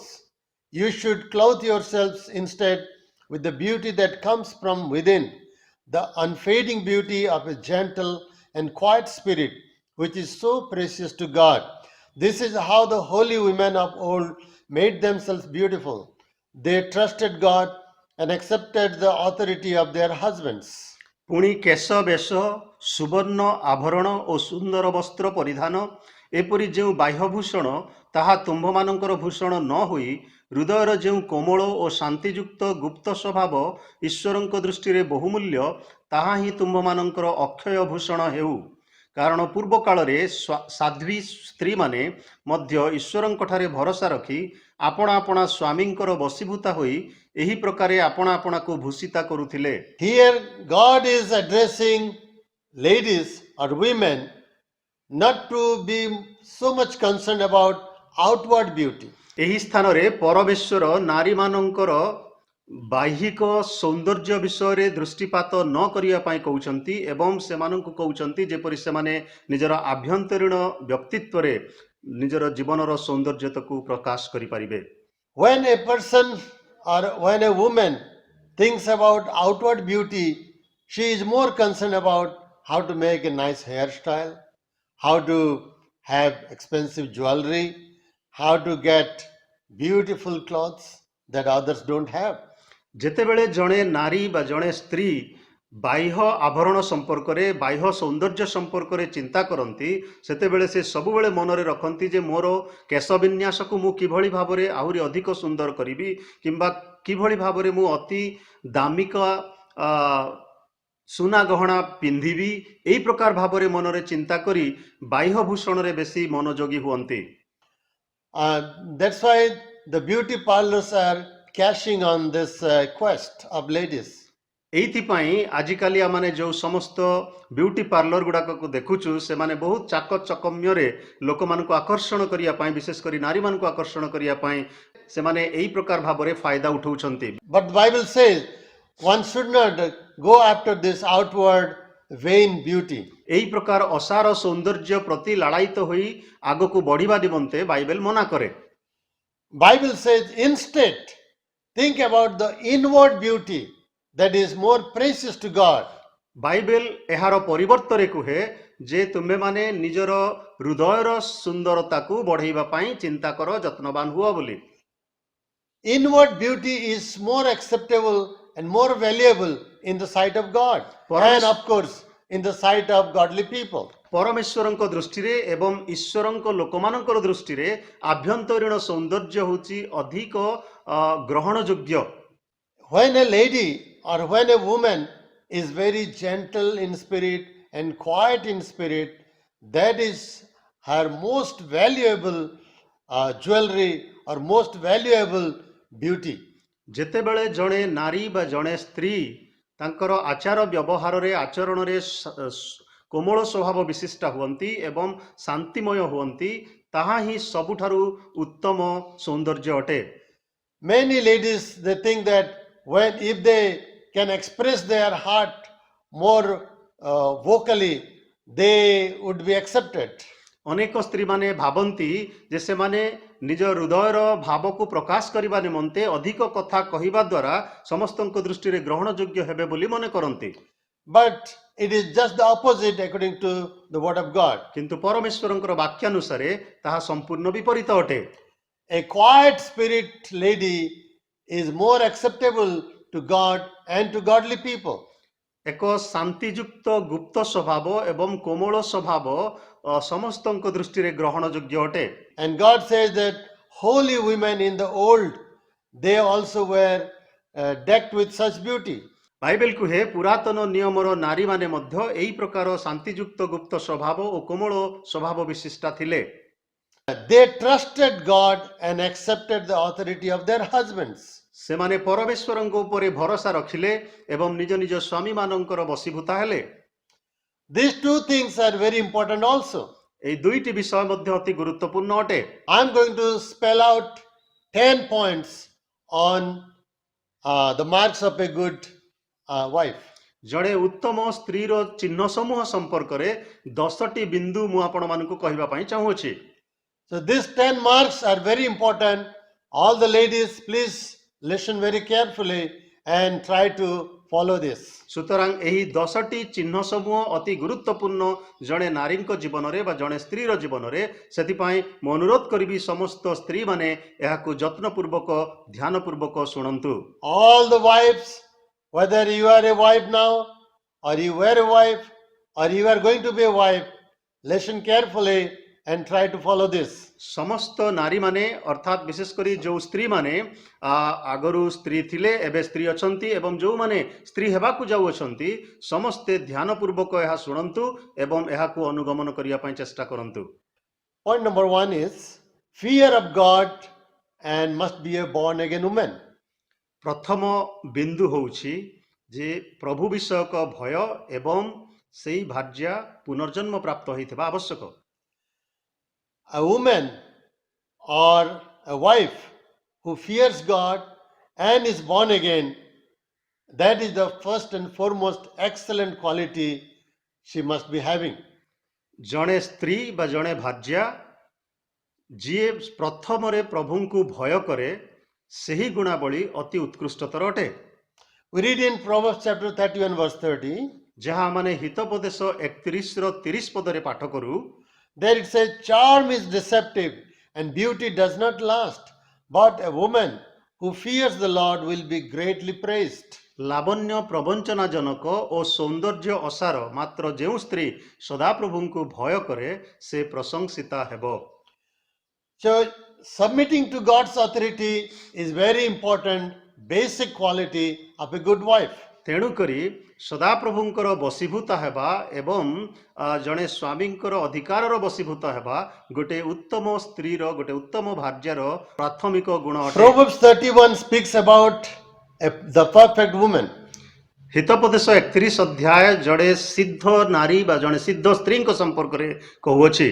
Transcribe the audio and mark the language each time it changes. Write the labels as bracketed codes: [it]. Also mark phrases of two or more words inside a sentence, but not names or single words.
[en] You should clothe yourselves instead with the beauty that comes from within, the unfading beauty of a gentle and quiet spirit, which is so precious to God. This is how the holy women of old made themselves beautiful. They trusted God and accepted the authority of their husbands. [or] ପୁଣି କେଶ ବେଶ ସୁବର୍ଣ୍ଣ ଆଭରଣ ଓ ସୁନ୍ଦର ବସ୍ତ୍ର ପରିଧାନ ଏପରି ଯେ ବାହ୍ୟଭୂଷଣ ତାହା ତୁମ୍ଭମାନଙ୍କର ଭୂଷଣ ନ ହୋଇ ହୃଦୟର ଯେ କୋମଳ ଓ ଶାନ୍ତିଯୁକ୍ତ ଗୁପ୍ତ ସ୍ୱଭାବ ଈଶ୍ୱରଙ୍କ ଦୃଷ୍ଟି ରେ ବହୁମୂଲ୍ୟ ତାହା ହିଁ ତୁମ୍ଭମାନଙ୍କର ଅକ୍ଷୟ ଭୂଷଣ ହେଉ. କାରଣ ପୂର୍ବ କାଳ ରେ ସାଧ୍ୱୀ ସ୍ତ୍ରୀ ମାନେ ମଧ୍ୟ ଈଶ୍ୱରଙ୍କଠାରେ ଭରସା ରଖି ଆପଣା ଆପଣା ସ୍ୱାମୀଙ୍କର ବଶୀଭୂତା ହୋଇ ଏହି ପ୍ରକାରେ ଆପଣା ଆପଣା କୁ ଭୂଷିତା କରୁଥିଲେ. [en] Here God is addressing ladies or women not to be so much concerned about outward beauty. [or] ଏହି ସ୍ଥାନ ରେ ପରମେଶ୍ୱର ନାରୀ ମାନଙ୍କର ବାହ୍ୟିକ ସୌନ୍ଦର୍ଯ୍ୟ ବିଷୟ ରେ ଦୃଷ୍ଟିପାତ ନ କରିବା ପାଇଁ କହୁଛନ୍ତି ଏବଂ ସେମାନଙ୍କୁ କହୁଛନ୍ତି ଯେପରି ସେମାନେ ନିଜର ଆଭ୍ୟନ୍ତରୀଣ ବ୍ୟକ୍ତିତ୍ୱ ରେ ନିଜର ଜୀବନର ସୌନ୍ଦର୍ଯ୍ୟତାକୁ ପ୍ରକାଶ କରିପାରିବେ। [en] When a person or when a woman thinks about outward beauty, she is more concerned about how to make a nice hairstyle, how to have expensive jewelry, how to get beautiful clothes that others don't have. [or] ଯେତେବେଳେ ଜଣେ ନାରୀ ବା ଜଣେ ସ୍ତ୍ରୀ ବାହ୍ୟ ଆଭରଣ ସମ୍ପର୍କରେ ବାହ୍ୟ ସୌନ୍ଦର୍ଯ୍ୟ ସମ୍ପର୍କରେ ଚିନ୍ତା କରନ୍ତି, ସେତେବେଳେ ସେ ସବୁବେଳେ ମନରେ ରଖନ୍ତି ଯେ ମୋର କେଶ ବିନ୍ୟାସକୁ ମୁଁ କିଭଳି ଭାବରେ ଆହୁରି ଅଧିକ ସୁନ୍ଦର କରିବି, କିମ୍ବା କିଭଳି ଭାବରେ ମୁଁ ଅତି ଦାମିକ ସୁନା ଗହଣା ପିନ୍ଧିବି, ଏହି ପ୍ରକାର ଭାବରେ ମନରେ ଚିନ୍ତା କରି ବାହ୍ୟ ଭୂଷଣରେ ବେଶୀ ମନୋଯୋଗୀ ହୁଅନ୍ତି। [en] That's why the beauty parlors are cashing on this quest of ladies. [or] ଏଇଥିପାଇଁ ଆଜିକାଲି ଆମେ ଯେଉଁ ସମସ୍ତ [en] beauty parlor [or] ଗୁଡ଼ାକକୁ ଦେଖୁଛୁ, ସେମାନେ ବହୁତ ଚାକଚକମ୍ୟରେ ଲୋକମାନଙ୍କୁ ଆକର୍ଷଣ କରିବା ପାଇଁ, ବିଶେଷ କରି ନାରୀମାନଙ୍କୁ ଆକର୍ଷଣ କରିବା ପାଇଁ ସେମାନେ ଏହି ପ୍ରକାର ଭାବରେ ଫାଇଦା ଉଠାଉଛନ୍ତି। [en] But the Bible says one should not go after this outward vain beauty. [or] ଏହି ପ୍ରକାର ଅସାର ସୌନ୍ଦର୍ଯ୍ୟ ପ୍ରତି ଲାଳାୟିତ ହୋଇ ଆଗକୁ ବଢିବା ନିମନ୍ତେ ବାଇବେଲ ମନା କରେ। [en] Bible says instead think about the inward beauty that is more precious to God. [or] ବାଇବେଲ ଏହାର ପରିବର୍ତ୍ତରେ କୁହେ ଯେ ତୁମେମାନେ ନିଜର ହୃଦୟର ସୁନ୍ଦରତାକୁ ବଢେଇବା ପାଇଁ ଚିନ୍ତା କର, ଯତ୍ନବାନ ହୁଅ ବୋଲି। [en] Inward beauty is more acceptable and more valuable in the sight of God and of course in the sight of godly people. [or] ପରମେଶ୍ୱରଙ୍କ ଦୃଷ୍ଟିରେ ଏବଂ ଈଶ୍ୱରଙ୍କ ଲୋକମାନଙ୍କର ଦୃଷ୍ଟିରେ ଆଭ୍ୟନ୍ତରୀଣ ସୌନ୍ଦର୍ଯ୍ୟ ହେଉଛି ଅଧିକ ଗ୍ରହଣ ଯୋଗ୍ୟ। [en] When a lady or when a woman is very gentle in spirit and quiet in spirit, that is her most valuable jewelry or most valuable beauty. [or] ଯେତେବେଳେ ଜଣେ ନାରୀ ବା ଜଣେ ସ୍ତ୍ରୀ ତାଙ୍କର ଆଚାର ବ୍ୟବହାରରେ ଆଚରଣରେ କୋମଳ ସ୍ୱଭାବ ବିଶିଷ୍ଟ ହୁଅନ୍ତି ଏବଂ ଶାନ୍ତିମୟ ହୁଅନ୍ତି, ତାହା ହିଁ ସବୁଠାରୁ ଉତ୍ତମ ସୌନ୍ଦର୍ଯ୍ୟ ଅଟେ। [en] Many ladies, they think that if they can express their heart more vocally, they would be accepted. [or] ଅନେକ ସ୍ତ୍ରୀମାନେ ଭାବନ୍ତି ଯେ ସେମାନେ ନିଜ ହୃଦୟର ଭାବକୁ ପ୍ରକାଶ କରିବା ନିମନ୍ତେ ଅଧିକ କଥା କହିବା ଦ୍ୱାରା ସମସ୍ତଙ୍କ ଦୃଷ୍ଟିରେ ଗ୍ରହଣ ଯୋଗ୍ୟ ହେବେ ବୋଲି ମନେ କରନ୍ତି। [en] But it is just the opposite according to the word of God. [or] କିନ୍ତୁ ପରମେଶ୍ୱରଙ୍କର ବାକ୍ୟାନୁସାରେ ତାହା ସମ୍ପୂର୍ଣ୍ଣ ବିପରୀତ ଅଟେ। [en] A quiet spirit lady is more acceptable to God and to godly people. [or] ଏକ ଶାନ୍ତିଯୁକ୍ତ ଗୁପ୍ତ ସ୍ୱଭାବ ଏବଂ କୋମଳ ସ୍ୱଭାବ ସମସ୍ତଙ୍କ ଦୃଷ୍ଟିରେ ଗ୍ରହଣ ଯୋଗ୍ୟ ଅଟେ। [en] And God says that holy women in the old, they also were decked with such beauty. [or] ବାଇବେଲ କୁହେ ପୁରାତନ ନିୟମର ନାରୀମାନେ ମଧ୍ୟ ଏହି ପ୍ରକାର ଶାନ୍ତିଯୁକ୍ତ ଗୁପ୍ତ ସ୍ୱଭାବ ଓ କୋମଳ ସ୍ୱଭାବ ବିଶିଷ୍ଟା ଥିଲେ। [en] They trusted God and accepted the authority of their husbands. [or] ସେମାନେ ପରମେଶ୍ୱରଙ୍କ ଉପରେ ଭରସା ରଖିଲେ ଏବଂ ନିଜ ନିଜ ସ୍ୱାମୀମାନଙ୍କର ବଶୀଭୂତ ହେଲେ। [en] These two things are very important also. [or] ଏହି ଦୁଇଟି ବିଷୟ ମଧ୍ୟ ଅତି ଗୁରୁତ୍ୱପୂର୍ଣ୍ଣ ଅଟେ। [en] I am going to spell out 10 points on the marks of a good wife. [or] ଜଣେ ଉତ୍ତମ ସ୍ତ୍ରୀର ଚିହ୍ନ ସମୂହ ସମ୍ପର୍କରେ 10ଟି ବିନ୍ଦୁ ମୁଁ ଆପଣମାନଙ୍କୁ କହିବା ପାଇଁ ଚାହୁଁଅଛି। [en] So these 10 marks are very important. All the ladies, please listen very carefully and try to follow this. [or] ସୁତରାଂ ଏହି 10ଟି ଚିହ୍ନ ସମୂହ ଅତି ଗୁରୁତ୍ୱପୂର୍ଣ୍ଣ ଜଣେ ନାରୀଙ୍କ ଜୀବନରେ ବା ଜଣେ ସ୍ତ୍ରୀର ଜୀବନରେ। ସେଥିପାଇଁ ମୁଁ ଅନୁରୋଧ କରିବି ସମସ୍ତ ସ୍ତ୍ରୀମାନେ ଏହାକୁ ଯତ୍ନପୂର୍ବକ ଧ୍ୟାନପୂର୍ବକ ଶୁଣନ୍ତୁ। [en] All the wives, whether you are a wife now or you were a wife or you are going to be a wife, listen carefully and try to follow this. [or] ସମସ୍ତ ନାରୀମାନେ ଅର୍ଥାତ୍ ବିଶେଷ କରି ଯେଉଁ ସ୍ତ୍ରୀମାନେ ଆଗରୁ ସ୍ତ୍ରୀ ଥିଲେ ଏବେ ସ୍ତ୍ରୀ ଅଛନ୍ତି ଏବଂ ଯେଉଁମାନେ ସ୍ତ୍ରୀ ହେବାକୁ ଯାଉଅଛନ୍ତି, ସମସ୍ତେ ଧ୍ୟାନପୂର୍ବକ ଏହା ଶୁଣନ୍ତୁ ଏବଂ ଏହାକୁ ଅନୁଗମନ କରିବା ପାଇଁ ଚେଷ୍ଟା କରନ୍ତୁ। [en] Point number 1 is fear of God and must be a born again woman. [or] ପ୍ରଥମ ବିନ୍ଦୁ ହେଉଛି ଯେ ପ୍ରଭୁ ବିଷୟକ ଭୟ ଏବଂ ସେହି ଭାର୍ଯ୍ୟା ପୁନର୍ଜନ୍ମ ପ୍ରାପ୍ତ ହୋଇଥିବା ଆବଶ୍ୟକ। [en] A woman or a wife who fears God and is born again, that is the first and foremost excellent quality she must be having. [or] ଜଣେ ସ୍ତ୍ରୀ ବା ଜଣେ ଭାର୍ଯ୍ୟା ଯିଏ ପ୍ରଥମରେ ପ୍ରଭୁଙ୍କୁ ଭୟ କରେ ସେହି ଗୁଣାବଳୀ ଅତି ଉତ୍କୃଷ୍ଟତର ଅଟେ। [en] We read in Proverbs chapter 31 verse 30, [or] ଯାହା ମାନେ ହିତୋପଦେଶ 31ର 30 ପଦରେ ପାଠ କରୁ, [en] there it says, charm is deceptive and beauty does not last, but a woman who fears the Lord will be greatly praised. [or] ଲାବଣ୍ୟ ପ୍ରବଞ୍ଚନାଜନକ ଓ ସୌନ୍ଦର୍ଯ୍ୟ ଅସାର, ମାତ୍ର ଯେଉଁ ସ୍ତ୍ରୀ ସଦାପ୍ରଭୁଙ୍କୁ ଭୟ କରେ ସେ ପ୍ରଶଂସିତା ହେବ। [en] So, submitting to God's authority is very important, basic quality of a good wife. [or] ତେଣୁକରି ସଦାପ୍ରଭୁଙ୍କର ବଶୀଭୂତ ହେବା ଏବଂ ଜଣେ ସ୍ୱାମୀଙ୍କର ଅଧିକାରର ବଶୀଭୂତ ହେବା ଗୋଟେ ଉତ୍ତମ ସ୍ତ୍ରୀର, ଗୋଟେ ଉତ୍ତମ ଭାର୍ଯ୍ୟାର ପ୍ରାଥମିକ ଗୁଣ ଅଟେ। [en] Proverbs 31 speaks about the perfect woman. [or] ହିତୋପଦେଶ 31 ଅଧ୍ୟାୟ ଜଣେ ସିଦ୍ଧ ନାରୀ ବା ଜଣେ ସିଦ୍ଧ ସ୍ତ୍ରୀଙ୍କ ସମ୍ପର୍କରେ କହୁଅଛି।